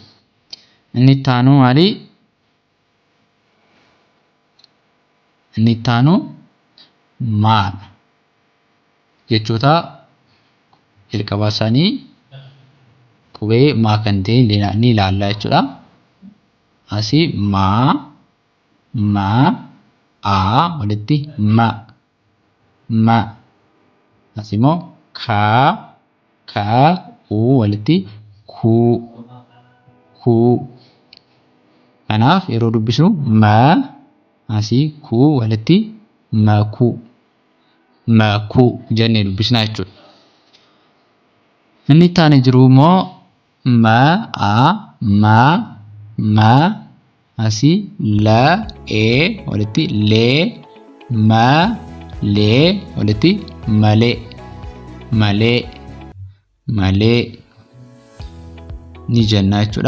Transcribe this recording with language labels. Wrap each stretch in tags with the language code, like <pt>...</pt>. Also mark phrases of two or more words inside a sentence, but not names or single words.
<om>Inni itti aanu maali? Inni itti aanu maadha. Jechoota jalqabaa isaanii qubee maa kan ta'e ni ilaalla jechuudha. Asii maa aa walitti ma asimoo kaa uu walitti kuu kanaaf yeroo dubbisnu asii kuu walitti makuu jennee dubbisna jechuudha. Inni itti aanee jiru immoo maa asii ee walitti lee walitti malee ni jenna jechuudha.</om>